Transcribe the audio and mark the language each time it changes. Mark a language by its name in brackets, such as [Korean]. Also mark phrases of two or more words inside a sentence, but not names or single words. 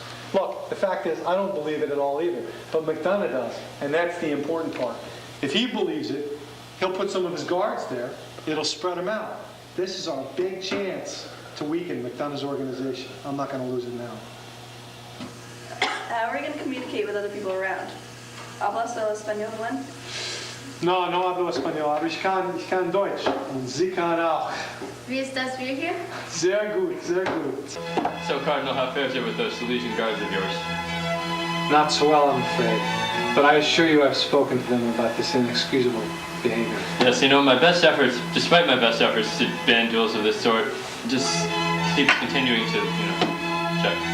[English] Look, the fact is, I don't believe it at all either, but McDonough does, and that's the important part. If he believes it, he'll put some of his guards there. It'll spread them out. This is our big chance to weaken McDonough's organization. I'm not going to lose it now. How are we going to communicate with other people around? [Spanish] Hablas español, Glenn? No hablo español, [German] aber ich kann Deutsch. Und Sie kann auch. Wie ist das Bier hier? Sehr gut, sehr gut. [English] So, Cardinal, how fares it with those Silesian Guards of yours? Not so well, I'm afraid. But I assure you I've spoken to them about this inexcusable behavior. Yes, you know, despite my best efforts to ban duels of this sort, just keeps continuing to, check.